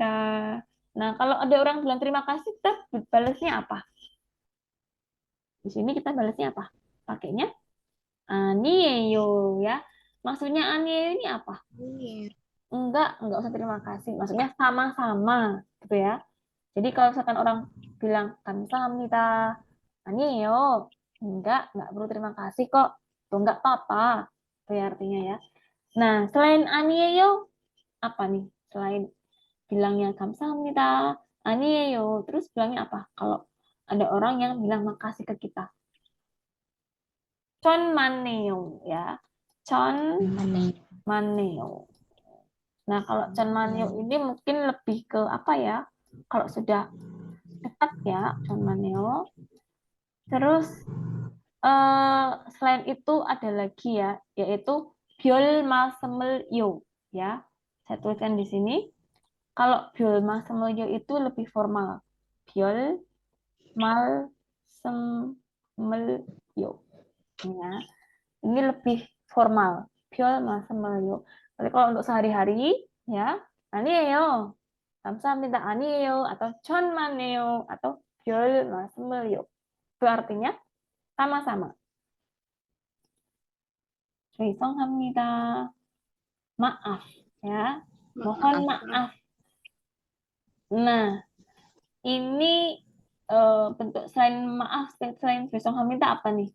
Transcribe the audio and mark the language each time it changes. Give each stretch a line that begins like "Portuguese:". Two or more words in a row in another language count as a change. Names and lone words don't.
Indonesian: Nah, kalau ada orang bilang terima kasih, kita balasnya apa? Di sini kita balasnya apa? Pakainya 아니에요 ya. Maksudnya 아니에요 ini apa? Enggak usah terima kasih. Maksudnya sama-sama gitu ya. Jadi kalau misalkan orang bilang
Korean: 감사합니다, 아니에요.
Indonesian: Enggak perlu terima kasih kok. Tuh enggak apa-apa. Itu ya artinya ya. Nah, selain 아니에요 apa nih? Selain bilangnya
Korean: 감사합니다, 아니에요,
Indonesian: terus bilangnya apa? Kalau ada orang yang bilang makasih ke kita.
Korean: 천만에요 ya. 천만에요.
Indonesian: Nah, kalau 천만에요 ini mungkin lebih ke apa ya? Kalau sudah dekat ya, 천만에요. Terus selain itu ada lagi ya, yaitu
Korean: 별 말씀을요
Indonesian: ya. Saya tuliskan di sini. Kalau
Korean: 별 말씀을요
Indonesian: itu lebih formal.
Korean: 별 말씀을요.
Indonesian: Ya. Ini lebih formal.
Korean: 별 말씀을요.
Indonesian: Tapi kalau untuk sehari-hari ya,
Korean: 아니에요. 감사합니다. 아니에요 atau 천만에요 atau 별 말씀을요.
Indonesian: Itu artinya sama-sama. 죄송합니다. Maaf ya. Mohon maaf. Nah, ini bentuk selain maaf, selain 죄송합니다 apa nih?